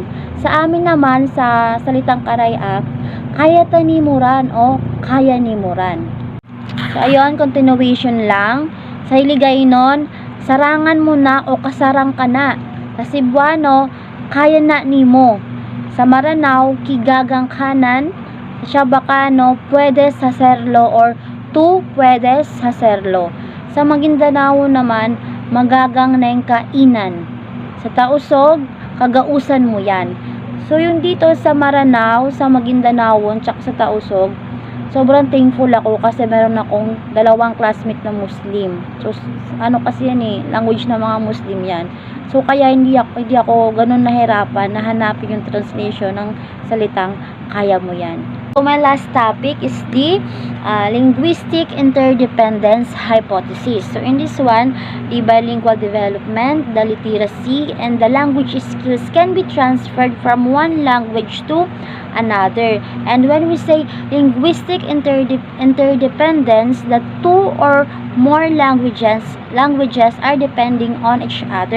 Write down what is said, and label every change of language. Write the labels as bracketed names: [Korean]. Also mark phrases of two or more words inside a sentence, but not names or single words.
[Filipino] Sa amin naman, sa salitang Karaya, [Kinaray-a] kaya tanimuran o kaya nimuran. [Filipino] So, ayun, continuation lang. Sa Hiligaynon, [Hiligaynon] sarangan mo na o kasarang ka na. [Filipino] Sa Cebuano, [Cebuano] kaya na nimo. [Filipino] Sa Maranao, [Maranao] kigagang kanan. [Filipino] Sa Chabacano, [Chavacano] puedes hacerlo or tu puedes hacerlo. [Filipino] Sa Maguindanao naman, [Maguindanaon] magagang na [Filipino] yung kainan. Sa Tausog, [Tausug] kagausan mo yan. [Filipino] So, yung dito sa Maranao, sa Maguindanao, tsaka sa Tausog, sobrang thankful ako kasi meron akong 2 classmate na Muslim. So, ano kasi yan language ng mga Muslim yan. So, kaya hindi ako ganun nahirapan na hanapin yung translation ng salitang kaya mo yan. [English] So my last topic is the linguistic interdependence hypothesis. So in this one, the bilingual development, the literacy, and the language skills can be transferred from one language to another. And when we say linguistic interdependence, the two or more languages are depending on each other.